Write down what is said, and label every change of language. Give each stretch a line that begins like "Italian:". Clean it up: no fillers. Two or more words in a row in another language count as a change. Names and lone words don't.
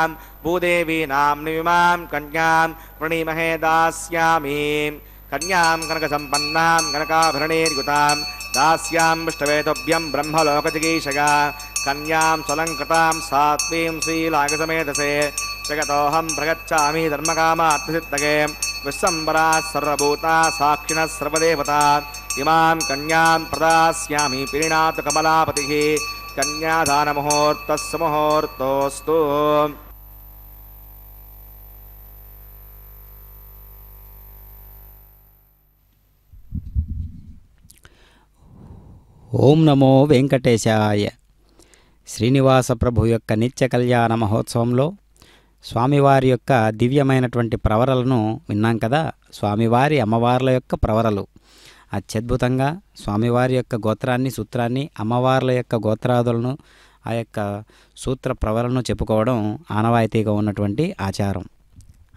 Sanskrit: भूदेवी नाम्नीमां कन्यां वृणीमहे दास्यामि कन्यां कनकसम्पन्नां कनकाभरणैर्युतां दास्यां विष्णवेतुभ्यं ब्रह्मलोकजिगीषया कन्यां स्वलङ्कृतां सात्वीं श्रीलागसमेधसे जगतोऽहं प्रगच्छामि धर्मकामार्थसिद्धये विश्वम्बराः सर्वभूताः साक्षिणः सर्वदेवता इमां कन्यां प्रदास्यामि प्रीणातु कमलापतिः कन्यादानमुहूर्तस्य मुहूर्तोऽस्तु। ఓం నమో వెంకటేశాయ.
Telugu: శ్రీనివాస ప్రభు యొక్క నిత్య కళ్యాణ మహోత్సవంలో స్వామివారి యొక్క దివ్యమైనటువంటి ప్రవరలను విన్నాం కదా. స్వామివారి అమ్మవార్ల యొక్క ప్రవరలు అత్యద్భుతంగా స్వామివారి యొక్క గోత్రాన్ని సూత్రాన్ని అమ్మవార్ల యొక్క గోత్రాదులను ఆ యొక్క సూత్ర ప్రవరలను చెప్పుకోవడం ఆనవాయితీగా ఉన్నటువంటి ఆచారం.